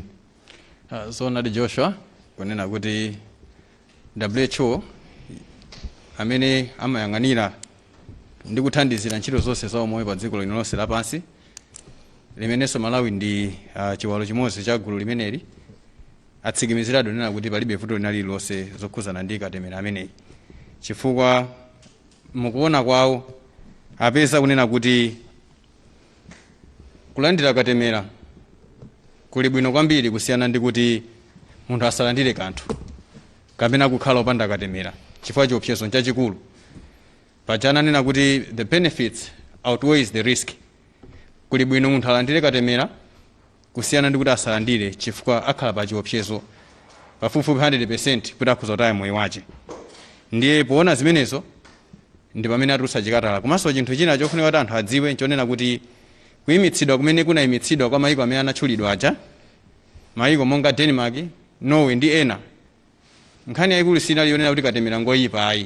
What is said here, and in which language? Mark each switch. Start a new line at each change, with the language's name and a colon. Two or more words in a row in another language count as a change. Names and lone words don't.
Nyanja: So nadi Joshua kunena kuti WHO amene amayang'anira ndi kuthandizira ntchito zonse za umoyo pa dziko lino lonse lapansi limenenso Malawi ndi chiwalo chimodzi cha gulu limeneli atsikimiziratu nena kuti palibe vuto lina lililonse zokhuzana ndi katemera ameneyi chifukwa mukuona kwawo apeza kunena kuti kulandira katemera kuli bwino kwambiri kusiyana ndi kuti munthu asalandire kanthu kapena kukhala opanda katemera chifukwa chiopsezo nchachikulu pachana nena kuti
English: the benefits outweighs the risk.
Nyanja: Kuli bwino munthu alandire katemera kusiyana ndi kuti asalandire chifukwa akhala pa chiopsezo pafupifupi 100% kuti akhoza kutaya moyo wake. Ndiye poona zimenezo ndi pamene atulutsa chikatala. Komanso chinthu china chofunika kuti anthu adziwe nchonena kuti kuyimitsidwa kumene kunayimitsidwa kwa mayiko amene anatchulidwa aja, mayiko monga Denmark, Norway ndi ena, nkhani yayikulu sinali yonena kuti katemera ngoyipa ayi.